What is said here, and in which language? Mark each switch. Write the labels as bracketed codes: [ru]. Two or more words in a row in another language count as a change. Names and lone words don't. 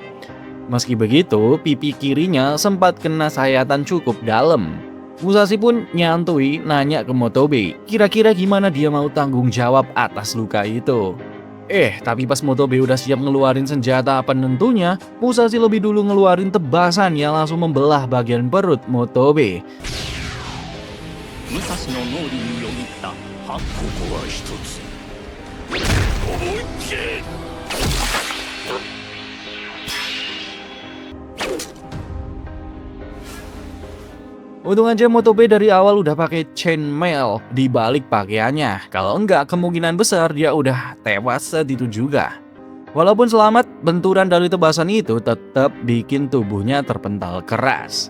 [id] Meski begitu, pipi kirinya sempat kena sayatan cukup dalam. Musashi pun nyantui nanya ke Motobe, kira-kira gimana dia mau tanggung jawab atas luka itu. Tapi pas Motobe udah siap ngeluarin senjata penentunya, Musashi lebih dulu ngeluarin tebasan yang langsung membelah bagian perut Motobe. [ja] 武蔵の脳裏によぎったここは一つ思いっきり [id] Untung aja Motobe dari awal udah pakai chainmail di balik pakaiannya. Kalau enggak, kemungkinan besar dia udah tewas saat itu juga. Walaupun selamat, benturan dari tebasan itu tetap bikin tubuhnya terpental keras.